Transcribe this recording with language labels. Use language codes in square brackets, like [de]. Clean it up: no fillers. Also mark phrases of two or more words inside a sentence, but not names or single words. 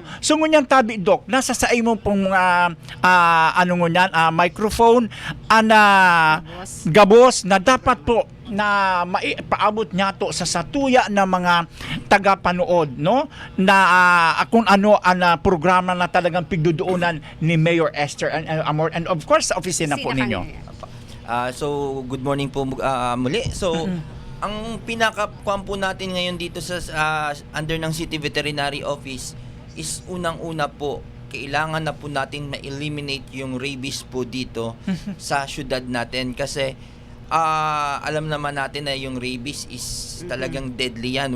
[bik] So ngunyan tabi, Doc, nasa sa imo pong microphone gabos na dapat po na maipaabot niya to sa satuya na mga tagapanood, no? [tl] Na kung ano ang programa na talagang pigduduunan ni Mayor Esther Amor, [en] and of course [tl] sa opisina po ninyo. So [en] good morning [tl] po muli. So ang pinaka-kuwan po natin ngayon dito sa under ng City Veterinary Office is unang-una po kailangan na po natin ma-eliminate yung rabies po dito sa syudad natin kasi alam naman natin na yung rabies is talagang deadly yan.